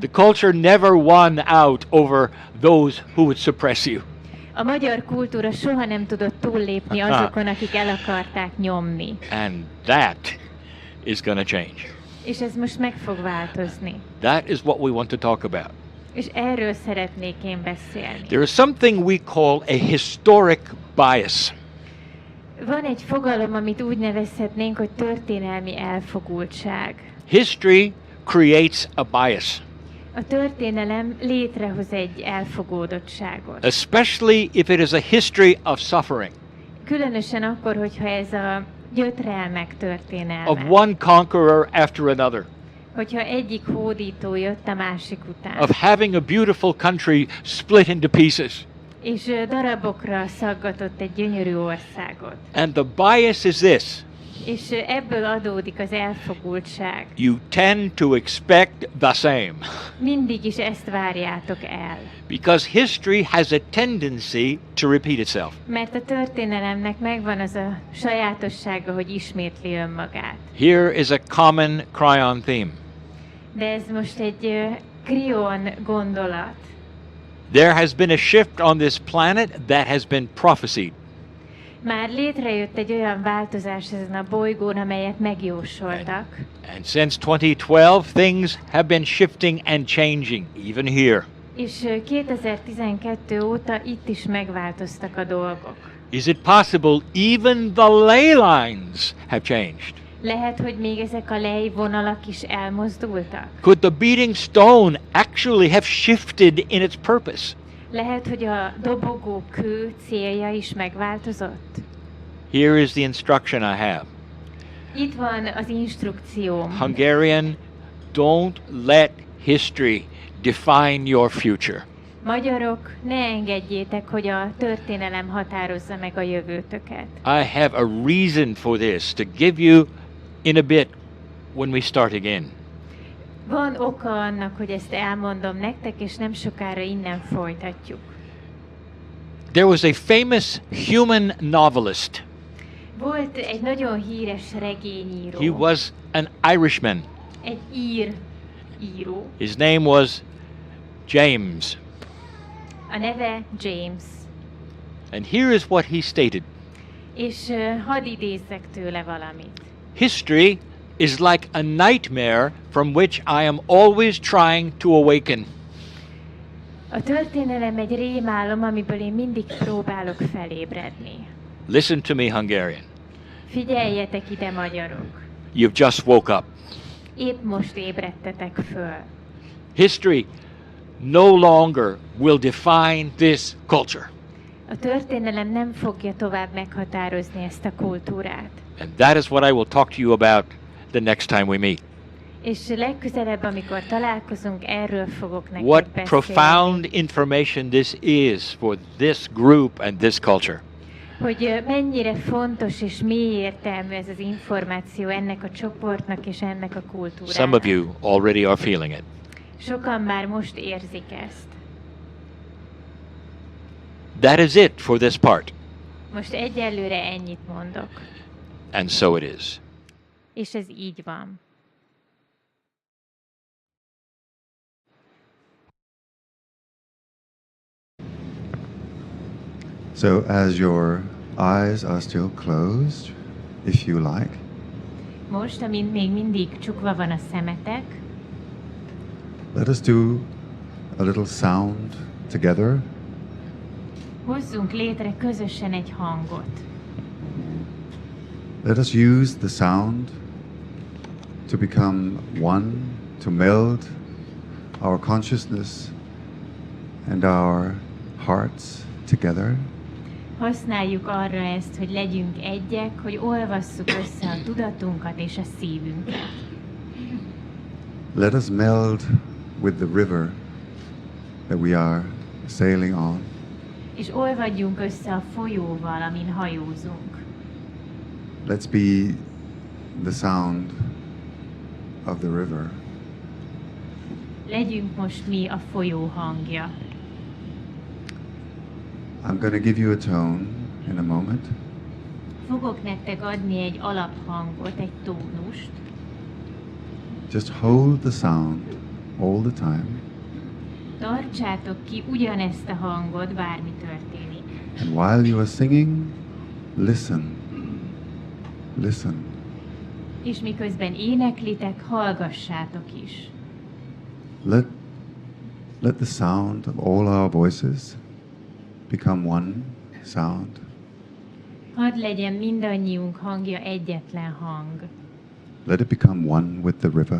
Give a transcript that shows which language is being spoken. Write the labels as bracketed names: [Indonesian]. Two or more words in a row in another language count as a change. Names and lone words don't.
[English] The culture never won out over those who would suppress you. [Hungarian] A magyar kultúra soha nem tudott túllépni azokon, akik el akarták nyomni. [English] And that is going to change. [Hungarian] És ez most meg fog változni. [English] That is what we want to talk about. [Hungarian] És erről szeretnék én beszélni. [English] There is something we call a historic bias. [Hungarian] Van egy fogalom, amit úgy nevezhetnénk, hogy történelmi elfogultság. [English] History creates a bias, [Hungarian] A történelem létrehoz egy elfogódottságot. [English] especially if it is a history of suffering, [Hungarian] Különösen akkor, hogyha ez a gyötrelmek történelme. [English] of one conqueror after another, [Hungarian] Hogyha egyik hódító jött a másik után. [English] of having a beautiful country split into pieces. [Hungarian] És darabokra szaggatott egy gyönyörű országot. [English] And the bias is this: [Hungarian] És ebből adódik az elfogultság. [English] you tend to expect the same, [Hungarian] Mindig is ezt várjátok el. [English] because history has a tendency to repeat itself. [Hungarian] Mert a történelemnek megvan az a sajátossága, hogy ismétli önmagát. [English] Here is a common Kryon theme. [Hungarian] De ez most egy Kryon gondolat. [English] There has been a shift on this planet that has been prophesied. [Hungarian] Már létrejött egy olyan változás ezen a bolygón, amelyet megjósoltak. [English] And since 2012, things have been shifting and changing, even here. [Hungarian] És 2012 óta itt is megváltoztak a dolgok. [English] Is it possible even the ley lines have changed? [Hungarian] Lehet, hogy még ezek a lejvonalak is elmozdultak. [English] Could the beating stone actually have shifted in its purpose? [Hungarian] Lehet, hogy a dobogó kő célja is megváltozott. [English] Here is the instruction I have. [Hungarian] Itt van az instrukcióm. [English] Hungarian, don't let history define your future. [Hungarian] Magyarok, ne engedjétek, hogy a történelem határozza meg a jövőtöket. [English] I have a reason for this to give you in a bit when we start again. [Hungarian] Van oka annak, hogy ezt elmondom nektek, és nem sokára innen folytatjuk. [English] There was a famous human novelist. [Hungarian] Volt egy nagyon híres regényíró. [English] He was an Irishman. [Hungarian] Egy író. [English] His name was James. [Hungarian] A neve James. [English] And here is what he stated. [Hungarian] És hadd idézzek tőle valamit. [English] History is like a nightmare from which I am always trying to awaken. [Hungarian] A történelem egy rémálom, amiből én mindig próbálok felébredni. [English] Listen to me, Hungarian. [Hungarian] Figyeljetek ide, magyarok. [English] You've just woke up. [Hungarian] Épp most ébredtetek föl. [English] History no longer will define this culture. [Hungarian] A történelem nem fogja tovább meghatározni ezt a kultúrát. [English] And that is what I will talk to you about the next time we meet. [Hungarian] És legközelebb, amikor találkozunk, erről fogok neked [English] What [Hungarian] beszélni. [English] profound information this is for this group and this culture. [Hungarian] Hogy mennyire fontos és mély értelmű ez az információ ennek a csoportnak és ennek a kultúrának. [English] Some of you already are feeling it. [Hungarian] Sokan már most érzik ezt. [English] That is it for this part. [Hungarian] Most egyelőre ennyit mondok. [English] And so it is. [Hungarian] És ez így van. [English] So, as your eyes are still closed, if you like, [Hungarian] Most, amint még mindig csukva van a szemetek, [English] let us do a little sound together. [Hungarian] hozzunk létre közösen egy hangot. [English] Let us use the sound to become one, to meld our consciousness and our hearts together. [Hungarian] Használjuk arra ezt, hogy legyünk egyek, hogy olvasszuk össze a tudatunkat és a szívünket. [English] Let us meld with the river that we are sailing on. [Hungarian] És olvadjunk össze a folyóval, amin hajózunk. [English] Let's be the sound of the river. [Hungarian] Legyünk most mi a folyó hangja. [English] I'm going to give you a tone in a moment. [Hungarian] Fogok nektek adni egy alaphangot, egy tónust. [English] Just hold the sound all the time. [Hungarian] Tartsátok ki ugyanezt a hangot, bármi történik. [English] And while you are singing, listen. Listen. [Hungarian] És miközben éneklitek, hallgassátok is. [English] Let the sound of all our voices become one sound. [Hungarian] Hadd legyen mindannyiunk hangja egyetlen hang. [English] Let it become one with the river.